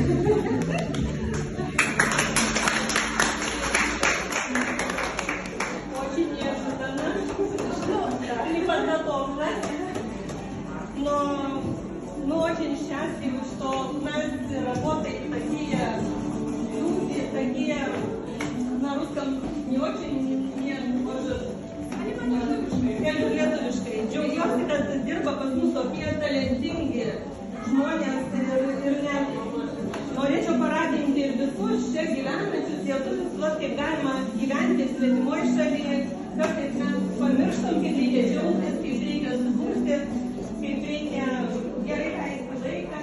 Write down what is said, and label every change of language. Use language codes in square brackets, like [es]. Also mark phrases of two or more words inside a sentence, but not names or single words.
[ru] Очень неожиданно, не подготовлена, но мы очень счастливы, что у нас работает очень мне может lietuviškai. [lt] Džiaugiuosi, kad dirba pas mus tokie talentingi žmonės ir net norėčiau paraginti ir visus čia gyvenančius lietuvius, kaip galima gyventi svetimoje šalyje. Kartais mes pamirštam, kaip reikia džiaugtis, kaip reikia suburti, kaip reikia gerai leisti laiką.